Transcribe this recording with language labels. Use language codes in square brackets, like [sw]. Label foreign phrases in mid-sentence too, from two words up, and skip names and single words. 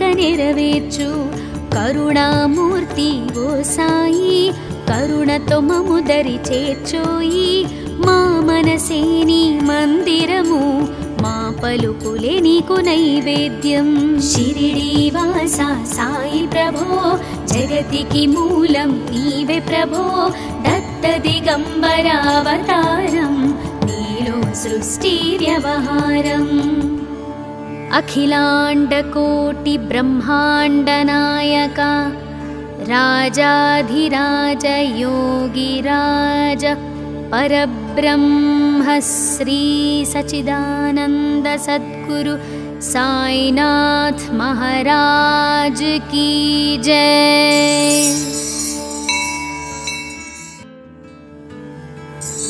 [te] నెరవేర్చు కరుణామూర్తి ఓ సాయి కరుణతో మము దరి చేర్చోయి మా మనసే నీ మందిరము మా పలుకులే నీకు నైవేద్యం షిరిడి వాస సాయి ప్రభో జగతికి మూలం నీవే ప్రభో దత్త దిగంబరావతారం నీలో సృష్టి వ్యవహారం [sa] అఖిలాండకోటి బ్రహ్మాండ నాయక రాజాధిరాజ యోగిరాజ [hi] परब्रह्म श्री सच्चिदानंद सद्गुरु साईनाथ महाराज की जय।